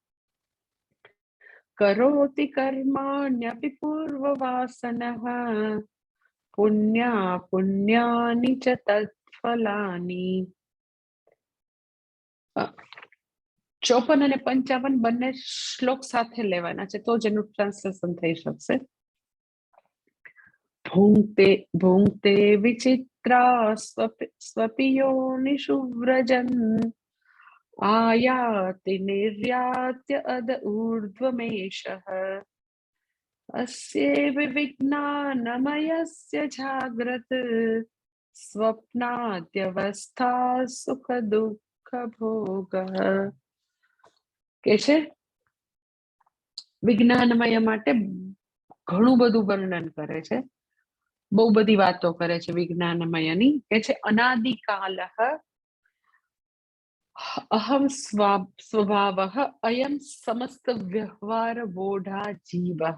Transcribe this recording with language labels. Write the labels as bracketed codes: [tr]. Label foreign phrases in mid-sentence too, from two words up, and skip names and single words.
[sa] કરોતિ કર્માણ્યપી પૂર્વવાસનઃ પુણ્યાની ચ તત્ફલાની. [gu] 54 અને 55 બંને શ્લોક સાથે લેવાના છે તો જ એનું ટ્રાન્સલેશન થઈ શકશે. [sa] ભૂંગતે विचित्रा स्वपियोनिषु व्रजन् आयाति निर्यात्य अद ऊर्ध्वमेषः अस्येव विज्ञानमयस्य जाग्रत् स्वप्नाद्यवस्था सुख दुःख भोगः [gu] કે છે વિજ્ઞાનમય માટે ઘણું બધું વર્ણન કરે છે, બહુ બધી વાતો કરે છે વિજ્ઞાનમયની. કે છે [sa] અનાદિકાલઃ અહમ સ્વભાવઃ અયમ સમસ્ત વ્યવહાર બોઢા જીવઃ.